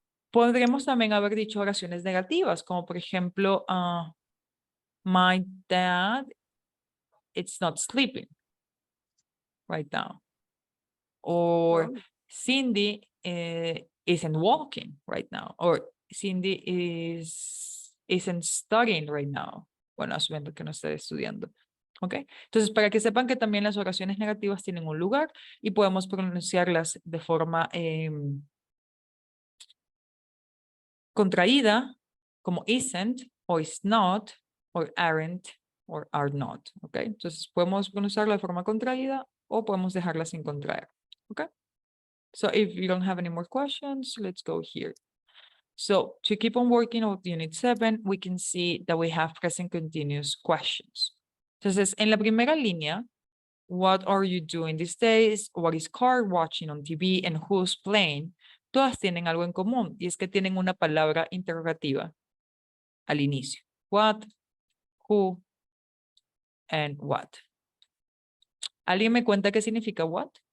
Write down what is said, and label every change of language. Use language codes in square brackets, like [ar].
[es] Podríamos también haber dicho oraciones negativas, como por ejemplo, [en] my dad is not sleeping right now. Or Oh. Cindy isn't walking right now. Or Cindy isn't studying right now. [es] Bueno, asumiendo que no esté estudiando. ¿Ok? Entonces, para que sepan que también las oraciones negativas tienen un lugar y podemos pronunciarlas de forma contraída, como isn't, o is not, o aren't, or are not. ¿Ok? Entonces, podemos pronunciarla de forma contraída o podemos dejarla sin contraer. ¿Ok? [en] So if you don't have any more questions, let's go here. So to keep on working on Unit 7, we can see that we have present continuous questions. [es] Entonces, en la primera línea, [en] what are you doing these days? What is Carl watching on TV? And who's playing? [es] Todas tienen algo en común y es que tienen una palabra interrogativa al inicio. [en] What, who, and what. [es] ¿Alguien me cuenta qué significa what?